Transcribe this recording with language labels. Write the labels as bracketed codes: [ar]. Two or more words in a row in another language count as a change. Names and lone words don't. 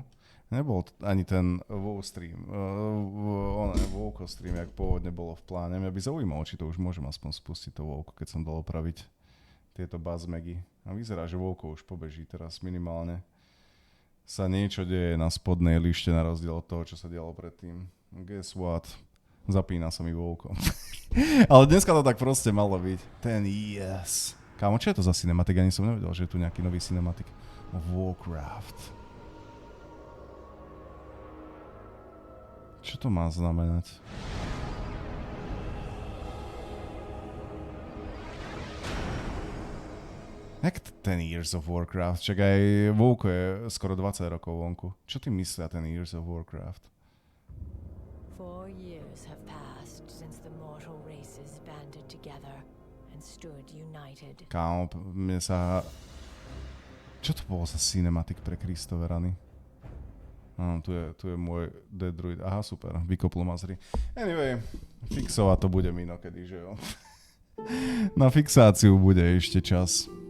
[sk] Nebol ani ten WoW stream. WoWko stream, jak pôvodne bolo v pláne. Mňa by zaujímalo, či to už môžem aspoň spustiť to WoWko, keď som dal opraviť tieto buzzmegy. A vyzerá, že WoWko už pobeží teraz minimálne. Sa niečo deje na spodnej lište na rozdiel od toho, čo sa dialo predtým. [en] Guess what? [sk] Zapína sa mi WoWko. Ale dneska to tak proste malo byť. [en] Ten yes. [sk] Kámo, čo je to za cinematik? Ani som nevedel, že je tu nejaký nový cinematik of Warcraft. Čo to má znamenať? Jak 10 Years of Warcraft? Čak aj WoWko je skoro 20 rokov vonku. Čo ty myslia ten Years of Warcraft? [en] 4 years have passed since the mortal races banded together and stood united. [sk] Kámo, mne sa... Čo to bolo za cinematik pre Kristove rany? Tu je môj [en] dead druid. [sk] Aha, super, vykoplo mazry. Anyway, fixovať to bude inokedy, že jo? Na fixáciu bude ešte čas.